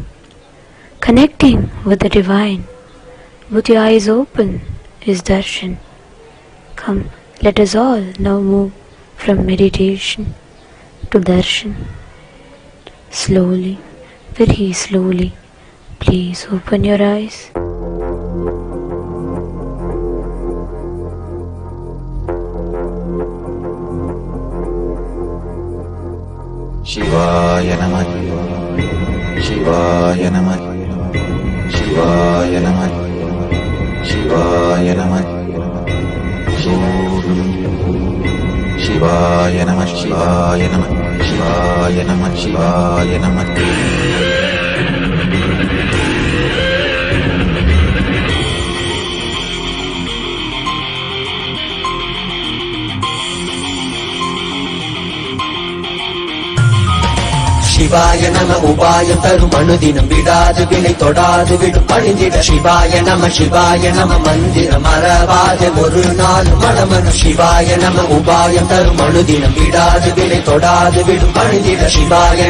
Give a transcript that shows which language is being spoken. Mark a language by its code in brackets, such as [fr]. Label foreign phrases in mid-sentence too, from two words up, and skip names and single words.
[en] Connecting with the Divine with your eyes open is darshan. Come, let us all now move from meditation to darshan. Slowly, very slowly, please open your eyes. [sa] शिवाय नमः, शिवाय नमः, शिवाय नमः, शिवाय नमः, शिवाय नमः, शिवाय नमः, शिवाय नमः, शिवाय नमः. [ta] சிவாய நம உபாயம் தரும் அனுதினம் விடாது வினை தொடாது விடும் பணிந்திட சிவாய நம மந்திரம் மறவாது ஒரு நாள் மனமனு சிவாய நம உபாயம் தரும் அனுதினம் விடாது வினை தொடாது விடும் பணிந்திட சிவாய